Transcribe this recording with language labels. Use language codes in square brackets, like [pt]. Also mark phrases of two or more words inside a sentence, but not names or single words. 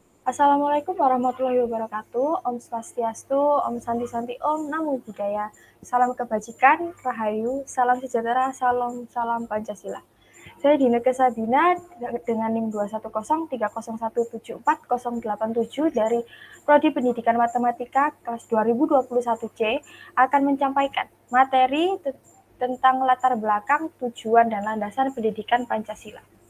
[ar] السلام عليكم ورحمة الله وبركاته. [sa] ॐ स्वस्त्यस्तु ॐ शान्ति शान्ति ॐ नमो बुद्धाय. [id] Salam kebajikan, Rahayu, salam sejahtera, salam salam Pancasila. Saya Dineke Sabina dengan NIM 21030174087 dari Prodi Pendidikan Matematika kelas 2021C akan menyampaikan materi tentang latar belakang, tujuan, dan landasan pendidikan Pancasila.